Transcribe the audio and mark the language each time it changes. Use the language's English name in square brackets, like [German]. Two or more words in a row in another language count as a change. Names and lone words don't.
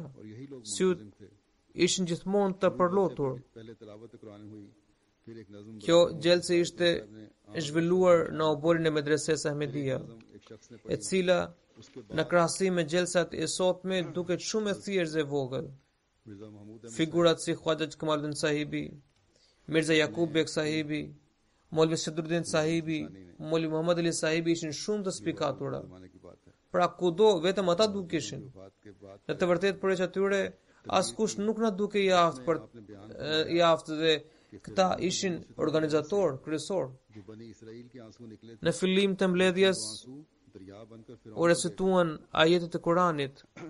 [Albanian] Syt ishin gjithmonë të përlotur. Kjo gjelse ishte zhvilluar në oborin e medreses Ahmedia, e cila në krahasim me gjelsat e sotme duket shumë e thjeshtë dhe vogël. Figurat si Khwaja Kamaluddin sahibi, Mirza Yaqub Beg sahibi, Maulvi Sadruddin sahibi, Maulvi Muhammad Ali sahibi ishin shumë të spikatura. Pra kudo vetëm ata dukeshin. Në të vërtetë përveç atyre askush nuk na duke i aftë dhe këta ishin organizator kryesor. Në fillim të mbledhjes u recituan ajetet e Kuranit.